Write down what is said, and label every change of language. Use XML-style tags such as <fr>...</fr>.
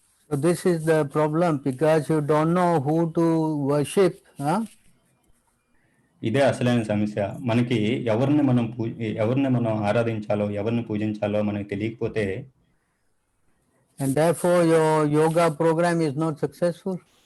<en>So this is the problem, because you don't know who to worship.</en> <te>ఇదే అసలైన సమస్య. మనకి ఎవరిని మనం ఆరాధించాలో, ఎవరిని పూజించాలో మనకి తెలియకపోతే,</te> <en>and therefore your yoga program is not successful.</en>